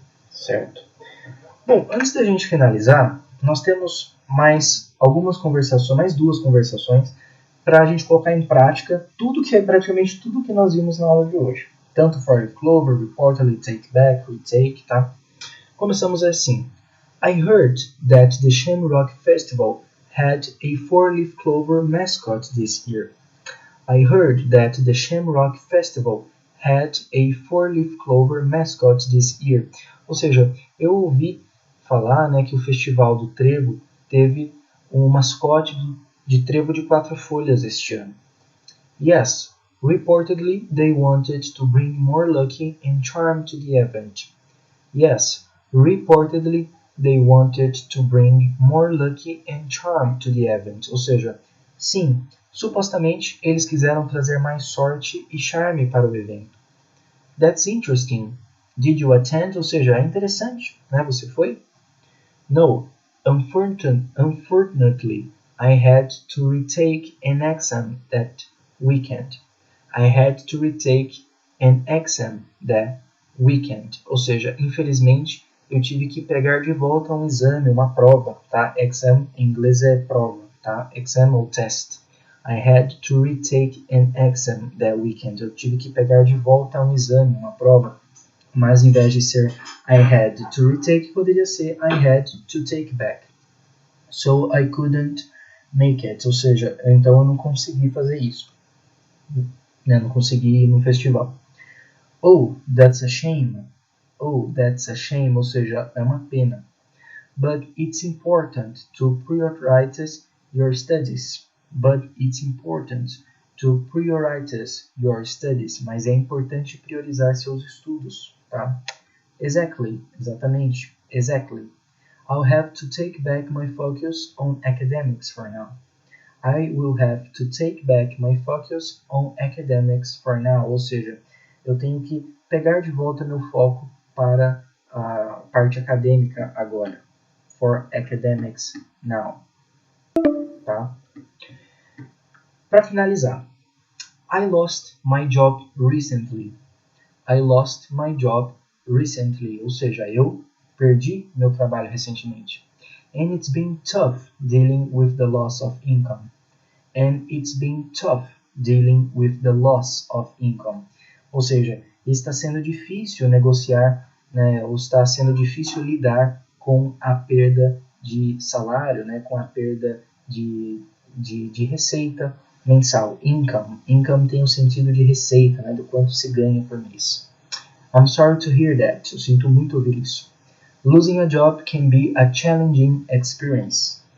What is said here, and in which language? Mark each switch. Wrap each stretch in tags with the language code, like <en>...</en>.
<pt>Certo. Bom, antes da gente finalizar, nós temos mais algumas conversações, mais 2 conversações, para a gente colocar em prática praticamente tudo que nós vimos na aula de hoje.</pt> <en>Tanto for clover, reportedly, take back, retake, tá?</en> <pt>Começamos assim.</pt> <en>I heard that the Shamrock Festival had a 4-leaf clover mascot this year. I heard that the Shamrock Festival had a 4-leaf clover mascot this year.</en> <pt>Ou seja, eu ouvi falar, né, que o Festival do Trevo teve um mascote de trevo de 4 folhas este ano.</pt> <en>Yes, reportedly they wanted to bring more luck and charm to the event. Yes, Reportedly, they wanted to bring more lucky and charm to the event.</en> <pt>Ou seja, sim, supostamente eles quiseram trazer mais sorte e charme para o evento.</pt> <en>That's interesting. Did you attend?</en> <pt>Ou seja, é interessante, né? Você foi?</pt> <en>No, unfortunately, I had to retake an exam that weekend. I had to retake an exam that weekend.</en> <pt>Ou seja, infelizmente, eu tive que pegar de volta um exame, uma prova, tá? Exam em inglês é prova, tá? Exam ou test.</pt> <en>I had to retake an exam that weekend.</en> <pt>Eu tive que pegar de volta um exame, uma prova. Mas em vez de ser</pt> <en>I had to retake,</en> <pt>poderia ser</pt> <en>I had to take back. So I couldn't make it.</en> <pt>Ou seja, então eu não consegui fazer isso. Né? Não consegui ir no festival.</pt> <en>Oh, that's a shame. Oh, that's a shame.</en> <pt>Ou seja, é uma pena.</pt> <en>But it's important to prioritize your studies. But it's important to prioritize your studies.</en> <pt>Mas é importante priorizar seus estudos, tá?</pt> <en>Exactly, exatamente, exactly. I'll have to take back my focus on academics for now. I will have to take back my focus on academics for now.</en> <pt>Ou seja, eu tenho que pegar de volta meu foco para a parte acadêmica agora.</pt> <en>For academics now. Tá?</en> <pt>Para finalizar,</pt> <en>I lost my job recently. I lost my job recently.</en> <pt>Ou seja, eu perdi meu trabalho recentemente.</pt> <en>And it's been tough dealing with the loss of income. And it's been tough dealing with the loss of income.</en> <pt>Ou seja, está sendo difícil negociar, né, ou está sendo difícil lidar com a perda de salário, né, com a perda de receita mensal. Income. Income tem o sentido de receita, né, do quanto se ganha por mês.</pt> <en>I'm sorry to hear that.</en> <pt>Eu sinto muito ouvir isso.</pt> <en>Losing a job can be a challenging experience.</en>